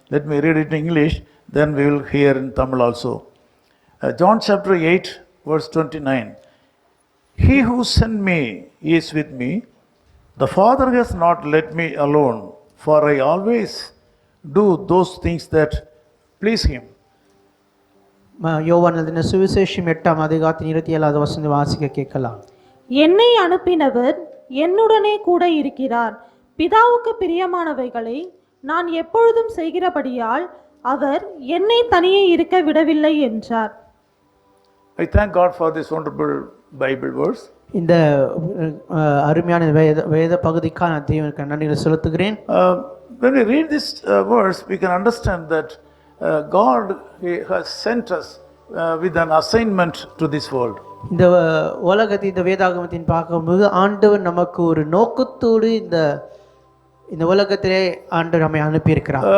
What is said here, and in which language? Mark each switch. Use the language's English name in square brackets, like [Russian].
[English] Let me read it in English, then we will hear in Tamil also. John chapter 8 verse 29. He who sent me is with me. The Father has not let me alone, for I always do those things that please him. [Tamil] யோவான் எழுதின சுவிசேஷம் 8ஆம் அதிகாரத்தின் 27வது வசனத்தை வாசிக்க கேட்கலாம். என்னை அனுப்பினவர் என்னுடனே கூட இருக்கிறார். பிதாவுக்கு பிரியமானவைகளை நான் எப்பொழுதும் செய்கிறபடியால் அவர் என்னை தனியே இருக்க விடவில்லை என்றார். [English] I thank God for this wonderful Bible verse. [Tamil] இந்த அருமையான வேத பகுதிக்கான தேவனுக்கு நன்றிகளை செலுத்துகிறேன். [English] when we read this verse, we can understand that God He has sent us with an assignment to this world. [Tamil] இந்த உலகத்தை இந்த வேதாகமத்தின் பார்க்கும்போது ஆண்டவர் நமக்கு ஒரு நோக்கத்தோடு இந்த உலகத்திலே ஆண்டவர் நம்மை அனுப்பியிருக்கிறார்.